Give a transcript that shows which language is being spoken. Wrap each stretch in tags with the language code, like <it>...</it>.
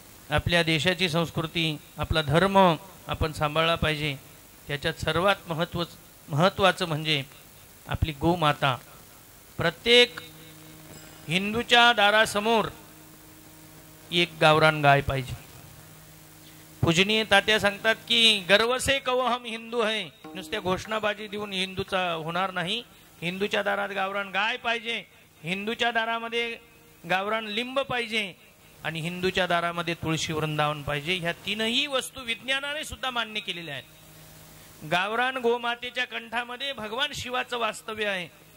<mr>आपल्या देशाची संस्कृती, आपला धर्म आपण सांभाळला पाहिजे. त्याच्यात सर्वात महत्त्वाचं म्हणजे आपली गोमाता. प्रत्येक हिंदूच्या दारासमोर एक गावरान गाय पाहिजे. पूजनीय तात्या सांगतात की</mr> <hi>गर्व से कहो हम हिंदू है.</hi> <mr>नुसत्या घोषणाबाजी देऊन हिंदूचा होणार नाही. हिंदूच्या दारात गावरान गाय पाहिजे, हिंदूच्या दारामध्ये गावरान लिंब पाहिजे आणि हिंदूच्या दारामध्ये तुळशी वृंदावन पाहिजे. ह्या तीनही वस्तू विज्ञानाने सुद्धा मान्य केलेल्या आहेत. गावरान गोमातेच्या कंठामध्ये भगवान शिवाचं वास्तव्य आहे.</mr>